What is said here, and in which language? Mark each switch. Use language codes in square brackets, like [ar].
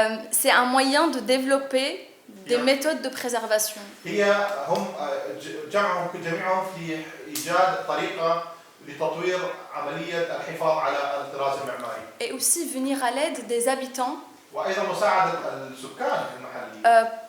[fr] c'est un moyen de développer des méthodes de préservation. [ar] هم جمعهم جميعهم في إيجاد طريقة لتطوير عملية الحفاظ على الطراز المعماري. [fr] Et aussi venir à l'aide des habitants [ar] وأيضا مساعدة السكان المحليين.